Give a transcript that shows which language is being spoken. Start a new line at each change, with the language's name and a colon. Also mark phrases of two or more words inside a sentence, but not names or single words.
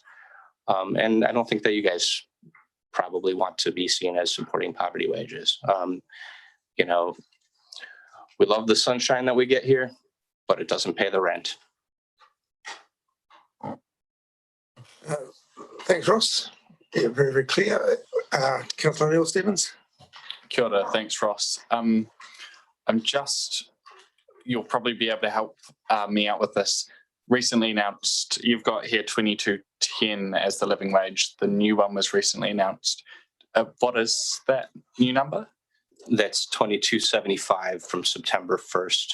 English: And I don't think that you guys probably want to be seen as supporting poverty wages. We love the sunshine that we get here, but it doesn't pay the rent. Thanks, Ross. Yeah, very, very clear. Councillor Neil Stevens.
Māori: Kia ora,
English: thanks, Ross. You'll probably be able to help me out with this. Recently announced, you've got here 22.10 as the living wage. The new one was recently announced. What is that new number? That's 22.75 from September 1st